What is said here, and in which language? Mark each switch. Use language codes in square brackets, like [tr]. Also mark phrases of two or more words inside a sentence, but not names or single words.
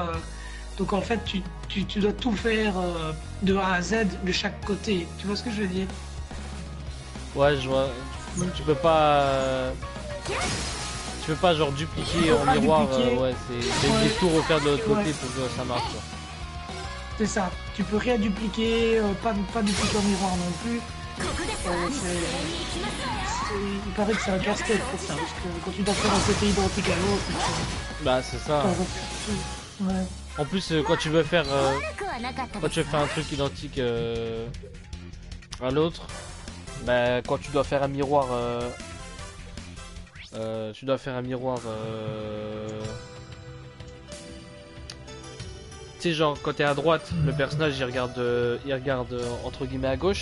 [fr] Donc en fait, tu dois tout faire de A à Z de chaque côté. Tu vois ce que je veux dire? Ouais, je vois. Tu peux pas. Tu peux pas genre dupliquer en pas miroir. dupliquer. Ouais, c'est Ouais. tout refaire de l'autre côté Ouais. pour que ça marche. Quoi. C'est ça. Tu peux rien dupliquer, pas dupliquer en miroir non plus. [ja] ここですわ [fr] Euh, [ja] 一斉に行きますわよ [fr] il paraît que c'est un casse-tête pour ça, parce que quand tu dois faire un côté identique à l'autre, Bah, c'est ça. tu dois refaire tout. Ouais. En plus, quand tu veux faire. [ja] 悪くはなかったで [fr] Quand [ja] す [fr] tu veux faire un truc identique à l'autre, bah, quand tu dois faire un miroir. Tu dois faire un miroir. Tu sais, genre, quand t'es à droite, le personnage il regarde entre guillemets à gauche.